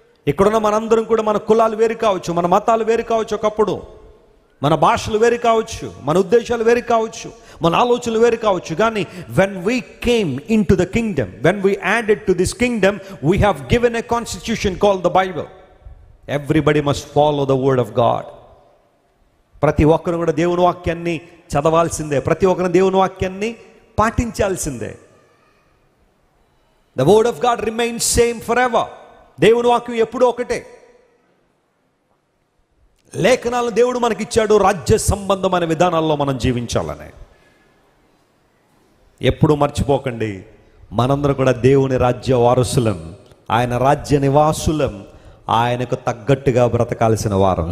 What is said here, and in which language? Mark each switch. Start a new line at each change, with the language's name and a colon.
Telugu: ఇక్కడున్న మనందరం కూడా మన కులాలు వేరు కావచ్చు, మన మతాలు వేరు కావచ్చు, ఒకప్పుడు మన భాషలు వేరు కావచ్చు, మన ఉద్దేశాలు వేరు కావచ్చు, మన ఆలోచనలు వేరు కావచ్చు, కానీ
English: when we came into the kingdom, when we added to this kingdom, we have given a constitution called the Bible. Everybody must follow the word of God.
Telugu: ప్రతి ఒక్కరు కూడా దేవుని వాక్యాన్ని చదవాల్సిందే, ప్రతి ఒక్కరు దేవుని వాక్యాన్ని పాటించాల్సిందే.
English: The word of God remains same forever.
Telugu: దేవుని వాక్యం ఎప్పుడూ ఒకటే. లేఖనాలను దేవుడు మనకిచ్చాడు రాజ్య సంబంధమైన విధానాల్లో మనం జీవించాలని. ఎప్పుడు మర్చిపోకండి, మనందరం కూడా దేవుని రాజ్య వారసులం, ఆయన రాజ్య నివాసులం, ఆయనకు తగ్గట్టుగా బ్రతకాల్సిన వారం.